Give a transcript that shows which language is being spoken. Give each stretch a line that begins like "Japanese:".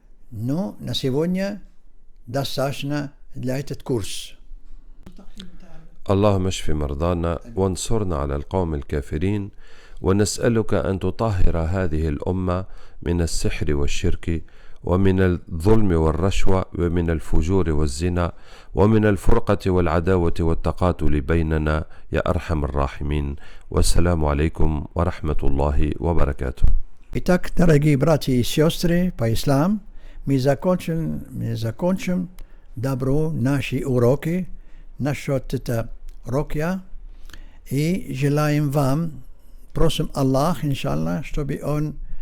Russian: Но на сегодня достаточно для этот курс.
Arabic: اللهم اشف مرضانا وانصرنا على القوم الكافرين ونسألك أن تطهر هذه الأمة من السحر والشرك ومن الظلم والرشوة ومن الفجور والزنا ومن الفرقة والعداوة والتقاتل بيننا يا أرحم الراحمين والسلام عليكم ورحمة الله وبركاته.
Russian: Итак, дорогие братья и сестры по исламу, мы закончим добро наши уроки насчет этого рукья и желаем вам, просим Аллах, иншаллах, чтобы Он